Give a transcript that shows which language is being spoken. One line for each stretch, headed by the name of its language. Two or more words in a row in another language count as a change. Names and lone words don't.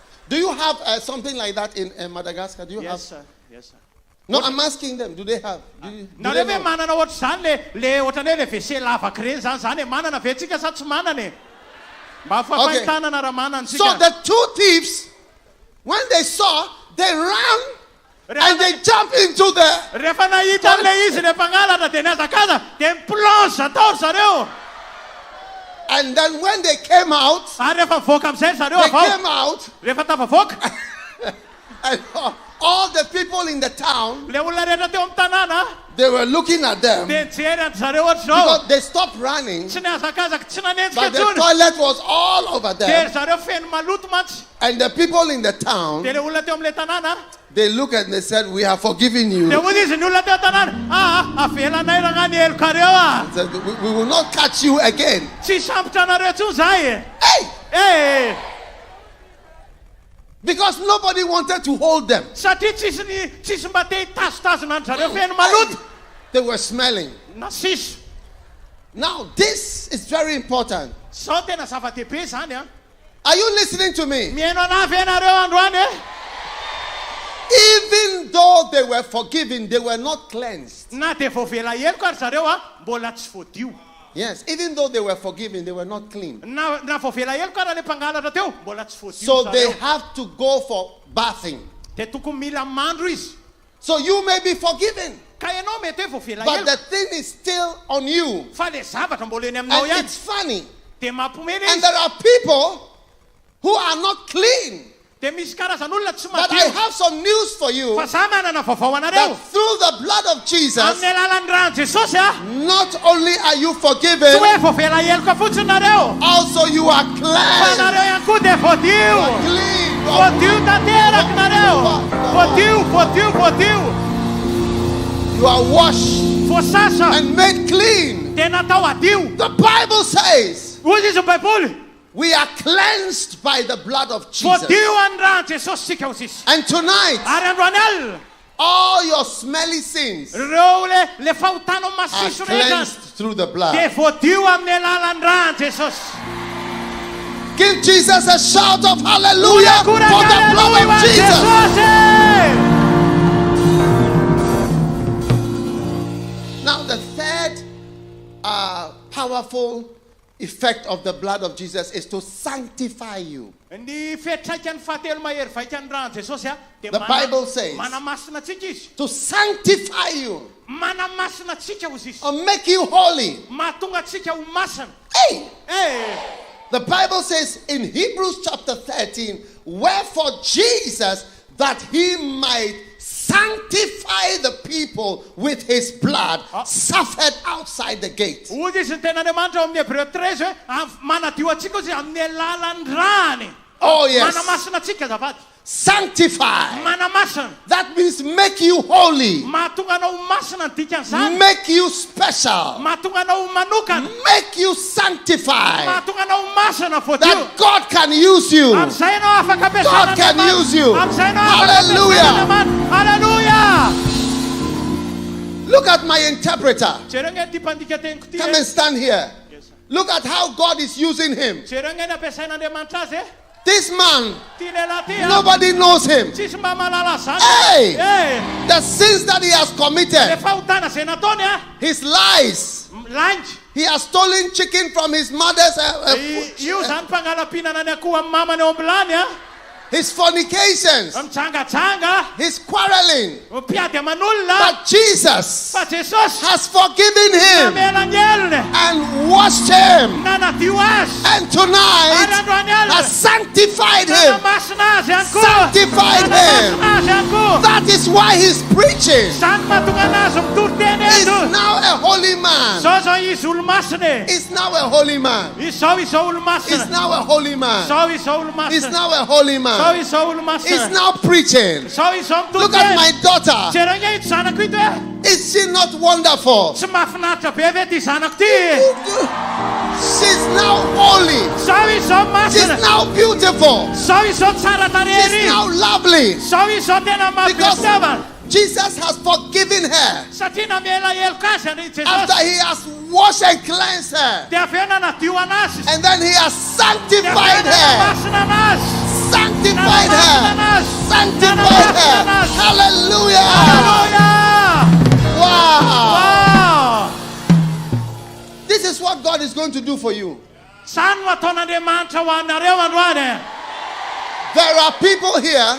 English: Do you have something like that in Madagascar? Do you have? Yes, sir. Yes, sir. No, I'm asking them. Do they have? Do
Malagasy: Na
English: they
Malagasy: le
English: know?
Malagasy: manana ohatry zany le ohatrany le WC lavaka reny zany manana ve tsika sa tsy manana mba fahafantanana raha manana
English: So
Malagasy: tsika.
English: the two thieves, when they saw, they ran and they jumped into the.
Malagasy: Rehefa nahita le izy le mpangalatra de niazakaza de miplonge atao zareo.
English: And then when they came out,
Malagasy: Ary rehefa voaka amizay zareo
English: they
Malagasy: avao.
English: came out,
Malagasy: Rehefa tafavoaka
English: and all the people in the town,
Malagasy: le olona rehetra teo amin'ny tanàna
English: they were looking at them
Malagasy: de nijery any zareo ohatry zao.
English: because they stopped running,
Malagasy: Tsy niazakazaka tsy nanenjika
English: but the
Malagasy: intsony.
English: toilet was all over
Malagasy: De
English: them.
Malagasy: zareo feno maloto mantsy.
English: And the people in the town,
Malagasy: De le olona teo am'le tanàna
English: they looked and they said, "We have forgiven
Malagasy: de
English: you."
Malagasy: hoy izy ny olona teo tanàna avelanay raha ny eloka reo
English: Said, "We will not catch you again."
Malagasy: tsy sambotra anareo tsony zahay
English: Hey! Because nobody wanted to hold them.
Malagasy: satria tsisy mba te hitazotazona ny zareo feno maloto
English: They were smelling.
Malagasy: na siso.
English: Now, this is very important.
Malagasy: Sao tena zava-dehibe zany a.
English: Are you listening to me?
Malagasy: Mihaino anavy ianareo androany
English: Even though they were forgiven, they were not cleansed.
Malagasy: na de voavela eloko ary zareo mbola tsy voadio.
English: Yes, even though they were forgiven, they were not clean.
Malagasy: Na voavela eloko ary le mpangalatra teo mbola tsy voadio
English: So they
Malagasy: zareo.
English: have to go for bathing.
Malagasy: De tokony mila mandro izy.
English: So you may be forgiven,
Malagasy: Ka ianao mety hoe voavela
English: but
Malagasy: eloko
English: the thing is still on you.
Malagasy: fa le zavatra mbola eny aminao
English: And
Malagasy: ihany.
English: it's funny.
Malagasy: De mampomena
English: And
Malagasy: izy.
English: there are people who are not clean.
Malagasy: De misy karazan'olona tsy
English: But I
Malagasy: madio.
English: have some news for you
Malagasy: Fa za manana vaovao anareo.
English: that through the blood of Jesus,
Malagasy: Amin'ny alalan'ny rano Jesosy
English: not only are you
Malagasy: tsy
English: forgiven,
Malagasy: hoe voavela eloko fotsiny nareo.
English: also you are
Malagasy: Fa
English: cleansed.
Malagasy: nareo ihany koa de voadio.
English: Clean.
Malagasy: Voadio tanteraky nareo. Voadio.
English: You are washed
Malagasy: Voasasa
English: and made clean.
Malagasy: de natao adio.
English: The Bible says
Malagasy: Hoy izy ny baiboly.
English: we are cleansed by the blood of Jesus.
Malagasy: Voadio amin'ny rano Jesosy sika hozy izy.
English: And tonight,
Malagasy: Ary androany alina
English: all your smelly sins
Malagasy: reo le fahotana
English: are
Malagasy: masiso rehetra
English: cleansed through the
Malagasy: de
English: blood.
Malagasy: voadio amin'ny alalan'ny rano Jesosy.
English: Give Jesus a shout of hallelujah for the blood of Jesus.
Malagasy: Jesosy.
English: Now the third powerful effect of the blood of Jesus is to sanctify you.
Malagasy: Ny fiatraikany fahatelo mahery vaikany rano Jesosy de
English: The Bible says
Malagasy: manamasina tsika izy.
English: to sanctify you
Malagasy: Manamasina tsika hozy izy.
English: or make you holy.
Malagasy: Mahatonga tsika ho masina.
English: Hey! The Bible says in Hebrews chapter 13, wherefore Jesus, that he might sanctify the people with his blood, suffered outside the gate.
Malagasy: Hoy izy ny tenan'Andriamanitra amin'ny Hébreu 13 hoe manadio atsika izy amin'ny alalan'ny rany.
English: Oh yes.
Malagasy: Manamasina atsika azafady.
English: Sanctify.
Malagasy: Manamasina.
English: That means make you holy.
Malagasy: Mahatonga anao ho masina ny dikan'izany.
English: Make you special.
Malagasy: Mahatonga anao ho manokana.
English: Make you sanctified.
Malagasy: Mahatonga anao ho masina voadio.
English: That God can use you.
Malagasy: Am'izay anao afaka ampiasana
English: God can use you.
Malagasy: Am'izay anao afaka
English: Hallelujah.
Malagasy: ampiasana Hallelujah.
English: Look at my interpreter.
Malagasy: Jerenge ty mpandika teniko ty.
English: Come and stand here. Look at how God is using him.
Malagasy: Jerenge ny ampiasain'Andriamanitra azy.
English: This man,
Malagasy: Ty lehilahy ty.
English: nobody knows him.
Malagasy: Tsisy mba malala zany.
English: Hey! The sins that he has
Malagasy: Le
English: committed,
Malagasy: fahotana zay nataony
English: his lies.
Malagasy: langy.
English: He has stolen chicken from his mother's
Malagasy: Io zany mpangalam-pihinana ny akoho amin'ny mamany eo ambelany
English: his fornications,
Malagasy: mijangajanga,
English: his quarreling.
Malagasy: mpiady aman'olona.
English: But Jesus
Malagasy: Fa Jesosy
English: has forgiven him
Malagasy: namela ny elony
English: and washed him,
Malagasy: na nadio azy.
English: and
Malagasy: Ary
English: tonight
Malagasy: androany alina
English: has sanctified him.
Malagasy: nanamasina azy ihany koa.
English: Sanctified him.
Malagasy: Nanamasina azy ihany koa.
English: That is why he's preaching.
Malagasy: Zany mahatonga anazy mitoriteny
English: He's
Malagasy: eto.
English: now a holy man.
Malagasy: Zao izy olo-masina.
English: He's now a holy man.
Malagasy: Izao
English: He's
Malagasy: olo-masina.
English: now a holy man.
Malagasy: Izao
English: He's
Malagasy: olo-masina.
English: now a holy man.
Malagasy: Izao
English: He's
Malagasy: olo-masina.
English: now preaching.
Malagasy: Izao mitoriteny.
English: Look at my daughter.
Malagasy: Jerenge ito zanako ito
English: Is she not wonderful?
Malagasy: Tsy mahafinaritra be ve ty zanako ty.
English: She's now holy.
Malagasy: Izao
English: She's
Malagasy: masina.
English: now beautiful.
Malagasy: Izao tsara
English: She's
Malagasy: tarehy.
English: now lovely.
Malagasy: Izao tena
English: Because
Malagasy: mampisiavana.
English: Jesus has forgiven her
Malagasy: Satria namela heloka azy any
English: after
Malagasy: Jesosy.
English: he has washed and cleansed her.
Malagasy: De aveo nanadio anazy.
English: And then he has
Malagasy: De aveo
English: sanctified her.
Malagasy: nanamasina anazy.
English: Sanctified her. Sanctified her. Hallelujah. Wow. This is what God is going to do for you. There are people here.